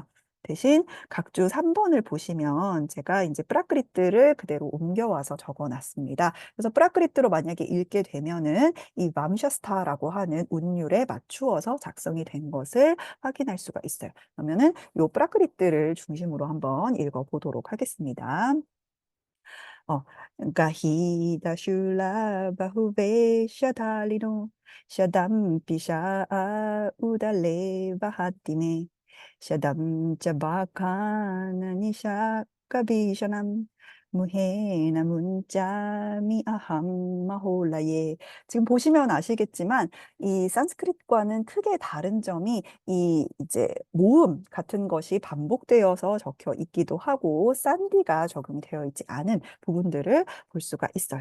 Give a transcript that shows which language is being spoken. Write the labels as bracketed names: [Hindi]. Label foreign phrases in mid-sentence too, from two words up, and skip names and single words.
[Korean] 대신 각주 3번을 보시면 제가 이제 프라크리트를 그대로 옮겨와서 적어놨습니다. 그래서 프라크리트로 만약에 읽게 되면은 이 맘샤스타라고 하는 운율에 맞추어서 작성이 된 것을 확인할 수가 있어요. 그러면은 이 프라크리트를 중심으로 한번 읽어보도록 하겠습니다. 어, [Prakrit languages] Gahida shula bahube shatalino shadam pisha udale bahatime shadam chabakana nisha kabishanam 무해나 문자미 아함 마홀라예. [Korean] 지금 보시면 아시겠지만 이 산스크릿과는 크게 다른 점이 이 이제 모음 같은 것이 반복되어서 적혀 있기도 하고 산디가 적용이 되어 있지 않은 부분들을 볼 수가 있어요.